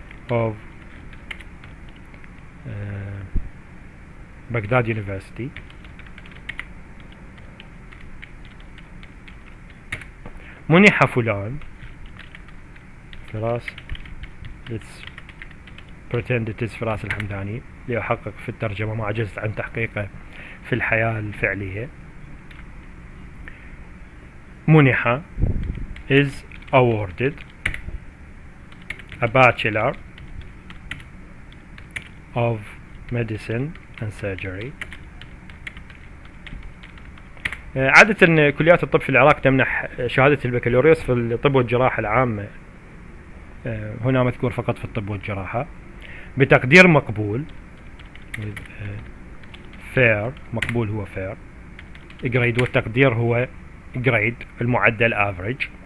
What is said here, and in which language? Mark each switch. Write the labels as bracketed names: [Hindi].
[Arabic] of Baghdad University منح فلان فراس، [English] let's pretend it is [Arabic] فراس الحمداني ليحقق في الترجمة ما عجزت عن تحقيقه في الحياة الفعلية. [English] منح is awarded a Bachelor of Medicine and Surgery. [Arabic] عادة كليات الطب في العراق تمنح شهادة البكالوريوس في الطب والجراحة العامة، هنا مذكور فقط في الطب والجراحة، بتقدير مقبول fair، مقبول هو fair، grade والتقدير هو grade المعدل average.